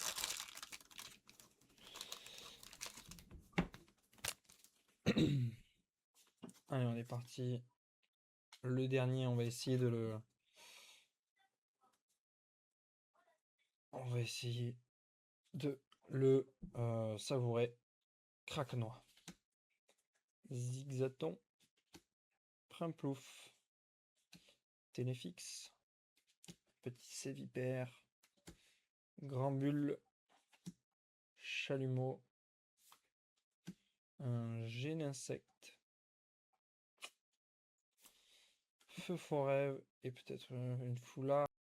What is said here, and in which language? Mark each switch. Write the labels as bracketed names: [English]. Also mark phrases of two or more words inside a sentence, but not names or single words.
[French] Allez, on est parti. Le dernier, on va essayer de le... On va essayer de le savourer. Craquenois. Zigzaton. Primplouf. Ténéfix. Petit Sévipère. Grand Bulle. Chalumeau. Un Géninsecte. Feu forêt et peut-être une foulard.